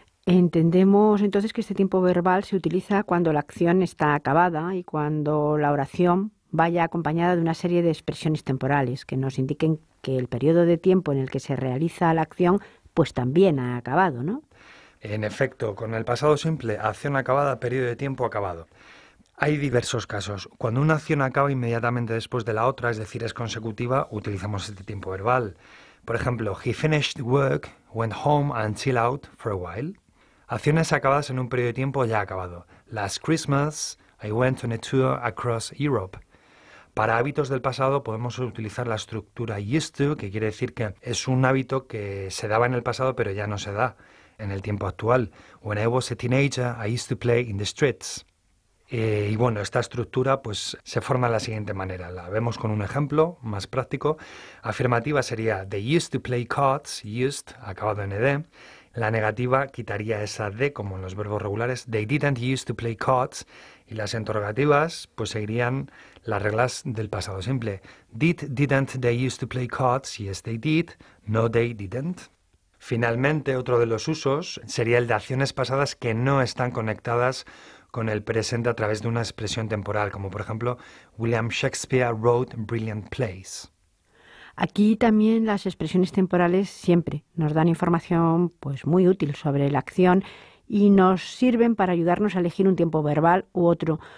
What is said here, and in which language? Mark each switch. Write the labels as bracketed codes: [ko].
[es] Entendemos entonces que este tiempo verbal se utiliza cuando la acción está acabada y cuando la oración vaya acompañada de una serie de expresiones temporales que nos indiquen que el periodo de tiempo en el que se realiza la acción pues también ha acabado, ¿no? En efecto, con el pasado simple, acción acabada, periodo de tiempo acabado. Hay diversos casos. Cuando una acción acaba inmediatamente después de la otra, es decir, es consecutiva, utilizamos este tiempo verbal. Por ejemplo, [en] he finished work, went home and chill out for a while. [es] Acciones acabadas en un periodo de tiempo ya acabado. [en] Last Christmas, I went on a tour across Europe. [es] Para hábitos del pasado podemos utilizar la estructura used to, que quiere decir que es un hábito que se daba en el pasado pero ya no se da en el tiempo actual. [en] When I was a teenager, I used to play in the streets. [es] Y bueno, esta estructura pues se forma de la siguiente manera. La vemos con un ejemplo más práctico. Afirmativa sería [en] they used to play cards, [es] used, acabado en ed. La negativa quitaría esa D como en los verbos regulares. [en] They didn't used to play cards. [es] Y las interrogativas pues seguirían las reglas del pasado simple. [en] Didn't they used to play cards? Yes, they did. No, they didn't. [es] Finalmente, otro de los usos sería el de acciones pasadas que no están conectadas con el presente a través de una expresión temporal, como por ejemplo, [en] William Shakespeare wrote brilliant plays. [es] Aquí también las expresiones temporales siempre nos dan información pues muy útil sobre la acción y nos sirven para ayudarnos a elegir un tiempo verbal u otro.